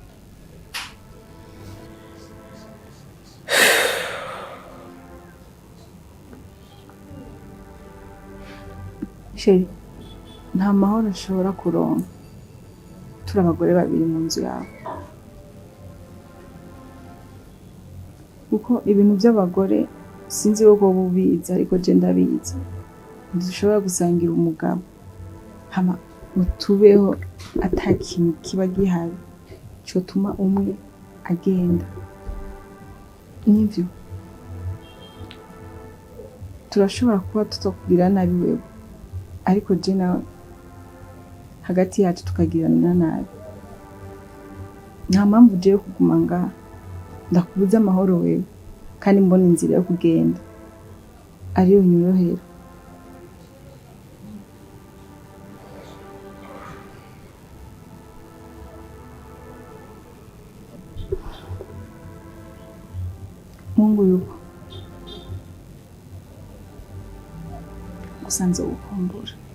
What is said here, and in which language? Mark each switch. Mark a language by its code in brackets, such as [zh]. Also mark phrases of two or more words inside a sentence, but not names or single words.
[rn] Sheri, nta mahoro ashobora kuronka turi abagore babiri mu nzu yawe, kuko ibintu by'abagore sinzi ko bubizi ariko je ndabizi. Ntidushobora gusangira umugabo hama utubeho atakintu kiba gihari cyotuma umwe agenda. Nivyo turashobora kuba tutakugira nabi wewe, ariko je nawe hagati yacu tukagirana nabi. Nta mpamvu je kuguma ngaha ndakubuza amahoro wewe, kandi mbona inzira yo kugenda ariyo nyorohera. Mungu yuko gusa nzogukumbura.